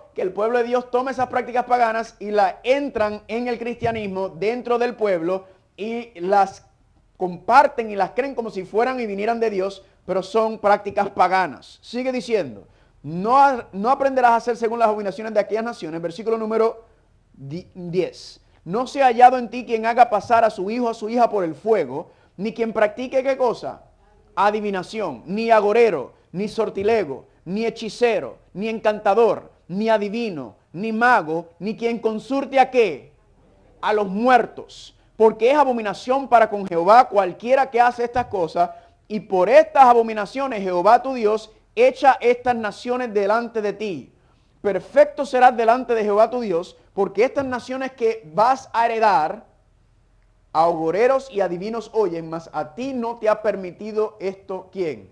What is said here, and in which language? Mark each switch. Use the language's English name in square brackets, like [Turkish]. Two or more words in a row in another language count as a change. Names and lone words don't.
[Spanish] Que el pueblo de Dios toma esas prácticas paganas y las entran en el cristianismo dentro del pueblo y las comparten y las creen como si fueran y vinieran de Dios, pero son prácticas paganas. Sigue diciendo, no aprenderás a hacer según las abominaciones de aquellas naciones. Versículo número 10. No sea hallado en ti quien haga pasar a su hijo o a su hija por el fuego, ni quien practique ¿qué cosa? Adivinación, ni agorero, ni sortilego, ni hechicero, ni encantador, ni adivino, ni mago, ni quien consulte ¿a qué? A los muertos. Porque es abominación para con Jehová cualquiera que hace estas cosas, y por estas abominaciones Jehová tu Dios echa estas naciones delante de ti. Perfecto serás delante de Jehová tu Dios, porque estas naciones que vas a heredar, a agoreros y adivinos oyen, mas a ti no te ha permitido esto, ¿quién?